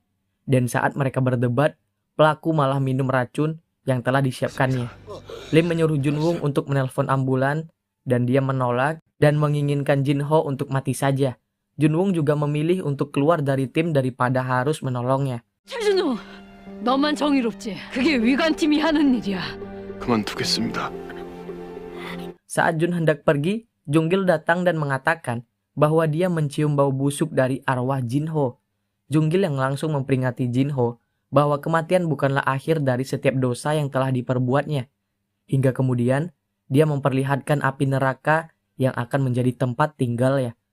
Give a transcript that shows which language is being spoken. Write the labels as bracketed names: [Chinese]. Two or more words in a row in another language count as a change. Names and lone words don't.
[Indonesian] Dan saat mereka berdebat, pelaku malah minum racun yang telah disiapkannya. Lim menyuruh Junwong untuk menelpon ambulan dan dia menolak dan menginginkan Jin-ho untuk mati saja. Junwong juga memilih untuk keluar dari tim daripada harus menolongnya. [Korean] 최준호, 너만 정의롭지. 그게 위관팀이 하는 일이야. 그만두겠습니다. [Indonesian] Saat Jun hendak pergi, Junggil datang dan mengatakan bahwa dia mencium bau busuk dari arwah Jin-ho. Junggil yang langsung memperingati Jin-ho bahwa kematian bukanlah akhir dari setiap dosa yang telah diperbuatnya. Hingga kemudian, dia memperlihatkan api neraka yang akan menjadi tempat tinggalnya.